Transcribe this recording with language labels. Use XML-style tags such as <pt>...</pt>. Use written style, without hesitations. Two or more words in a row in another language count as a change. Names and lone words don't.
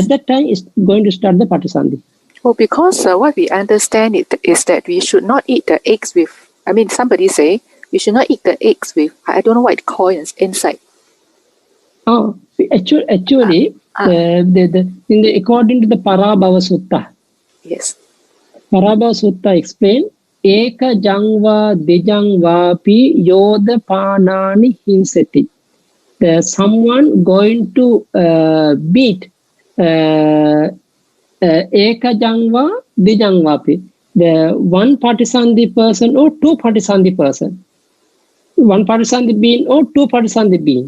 <en>At that time, it's going to start the Patisandhi. Well, because what we understand is that we should not eat the eggs with. Somebody say we should not eat the eggs with. I don't know what it calls inside. Oh, actually, according to the Parabhava Sutta. Yes. Parabhava Sutta explain,</en> <pi>Eka jangva dijangvapi yoda panani hinsati.</pi> <en>Someone going to beat</en> <pi>Eka jangva dijangvapi.</pi> <en>The one Patisandhi person or 2 Patisandhi person. 1 Patisandhi being or 2 Patisandhi being.</en>